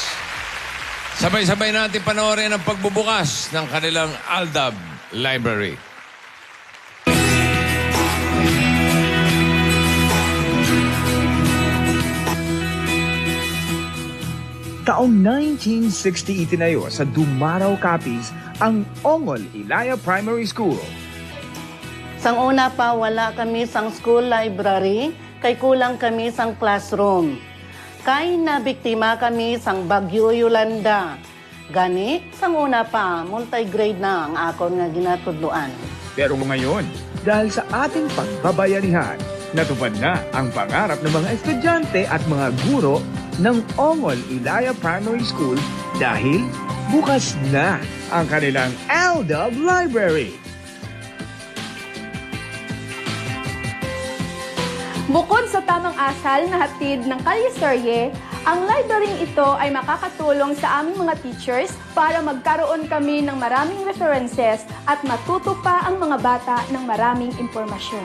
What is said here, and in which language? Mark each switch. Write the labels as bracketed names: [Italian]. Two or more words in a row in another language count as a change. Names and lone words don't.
[Filipino] Sabay-sabay natin panoorin ang pagbubukas ng kanilang Aldab Library. Taong 1960 itinayo sa Dumaraw, Capiz ang Ongol Ilaya Primary School. [Hiligaynon] Sang una pa, wala kami sang school library, kay kulang kami sang classroom. Kay nabiktima kami sang Bagyo Yolanda. Gani, sang una pa, multi-grade na ang akon nga ginatudluan. [Filipino] Pero ngayon, dahil sa ating pagbabayanihan, natupad na ang pangarap ng mga estudyante at mga guro ng Ongol Ilaya Primary School dahil bukas na ang kanilang Aldab Library. Bukod sa tamang asal na hatid ng kalyeserye, ang library ito ay makakatulong sa aming mga teachers para magkaroon kami ng maraming references at matuto pa ang mga bata ng maraming impormasyon.